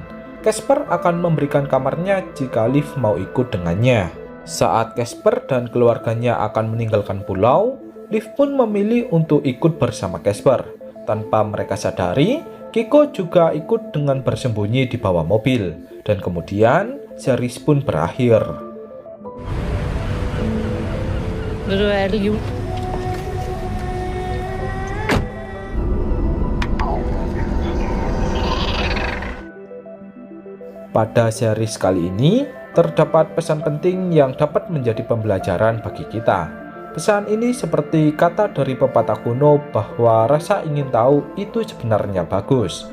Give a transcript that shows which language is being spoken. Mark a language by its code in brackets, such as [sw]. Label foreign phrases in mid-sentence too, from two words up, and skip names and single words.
[id] Casper akan memberikan kamarnya jika Liv mau ikut dengannya. Saat Casper dan keluarganya akan meninggalkan pulau, Liv pun memilih untuk ikut bersama Casper. Tanpa mereka sadari, Kiko juga ikut dengan bersembunyi di bawah mobil. Dan kemudian, series pun berakhir. [da] Vil du have det jul? [id] Pada series kali ini, terdapat pesan penting yang dapat menjadi pembelajaran bagi kita. Pesan ini seperti kata dari pepatah kuno bahwa rasa ingin tahu itu sebenarnya bagus.